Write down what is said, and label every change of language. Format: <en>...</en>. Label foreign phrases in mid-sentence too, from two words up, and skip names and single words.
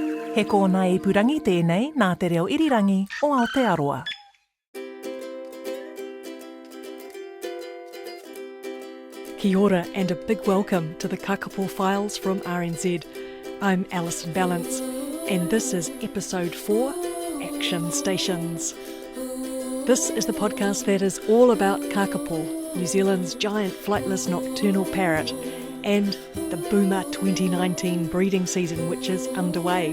<mi>He kōna e purangi tēnei nā te reo irirangi o Aotearoa. Kia ora</mi> <en>and a big welcome to the Kākāpō Files from RNZ. I'm Alison Balance and this is episode 4, Action Stations. This is the podcast that is all about Kākāpō, New Zealand's giant flightless nocturnal parrot, and the boomer 2019 breeding season which is underway.</en>